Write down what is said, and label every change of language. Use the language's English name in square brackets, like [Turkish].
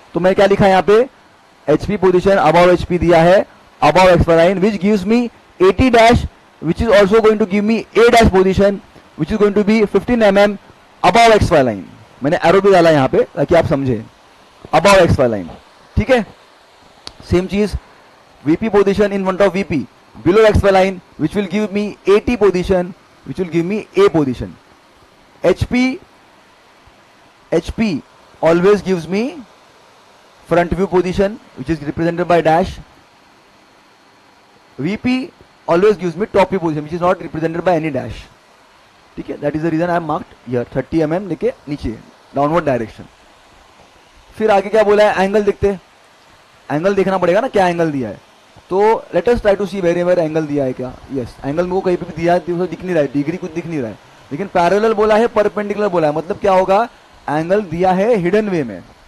[Hindi] तो मैं क्या लिखा है यहाँ पे, [English] HP position above HP दिया है, above XY line which gives me 80 dash, which is also going to give me a dash position which is going to be 15 mm above xy line. [Hindi] मैंने एरो भी डाला यहाँ पे ताकि आप समझे, [English] above xy line. [Hindi] ठीक है, [English] Same चीज vp position in front of vp below xy line which will give me at position which will give me a position. hp always gives me front view position which is represented by dash. vp always gives me top view position which is not represented by any dash. ठीक है, that is the reason I am marked here 30 mm [Hindi] लेके नीचे [English] Downward direction. [Hindi] फिर आगे क्या बोला है, angle देखते हैं. एंगल देखना पड़ेगा ना, क्या एंगल दिया है. तो [English] let us try to see where [Hindi] angle दिया है क्या. यस, एंगल मेरे को कहीं पे भी दिया है, तो दिख नहीं रहा है, डिग्री कुछ दिख नहीं रहा है, लेकिन पैरेलल बोला है, परपेंडिकुलर बोला है, मतलब क्या होगा, एंगल दिया है हिडन वे में.